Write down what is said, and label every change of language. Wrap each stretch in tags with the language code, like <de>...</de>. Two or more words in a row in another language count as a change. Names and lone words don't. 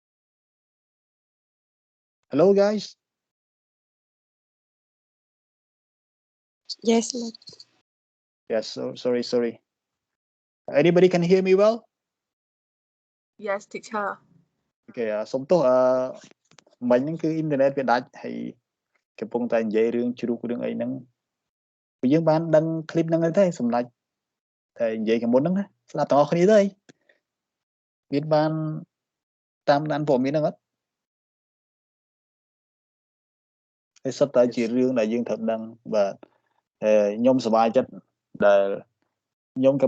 <en>Hello guys Yes, ma'am. Yes, so sorry. Anybody can hear me well? Yes, teacher.</en> <km>Okay, សុំទោសមិញហ្នឹងគឺអ៊ីនធឺណិតវាដាច់ហើយកំពុងតែនិយាយរឿងជ្រូករឿងអីហ្នឹងព្រោះយើងបានដឹងคลิปហ្នឹងទៅសម្រាប់តែនិយាយខាងមុនហ្នឹងណាស្ដាប់ទាំងអស់គ្នាទៅមានបានតាមដានព័ត៌មានហ្នឹងអត់ហើយសិតតែជារឿងដែលយើងត្រូវដឹងបាទខ្ញុំសប្បាយចិត្តដែលខ្ញុំក៏ប៉ុ</km>